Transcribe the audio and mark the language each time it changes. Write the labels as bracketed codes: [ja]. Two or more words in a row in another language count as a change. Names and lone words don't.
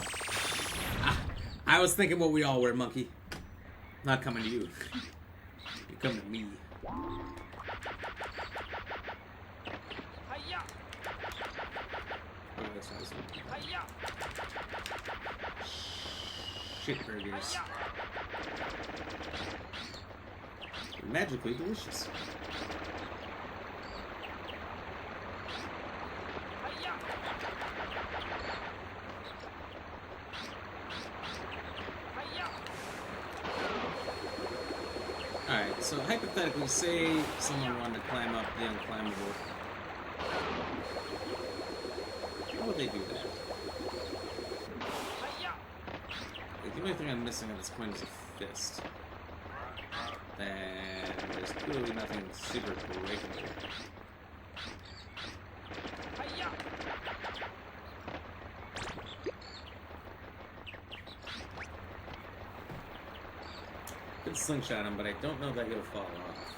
[en] I was thinking what we all were, monkey. Not coming to you. You come to me. Hiya! Oh, that's awesome. Hiya! Shit burgers. Hiya! Magically delicious. Hiya! Hiya! Alright, so hypothetically, say someone wanted to climb up the unclimbable. they do that? Hi-ya! Like, the only thing I'm missing on this coin is a fist. Then there's clearly nothing super breakable. Hi-ya! Could slingshot him, but I don't know that he'll fall off.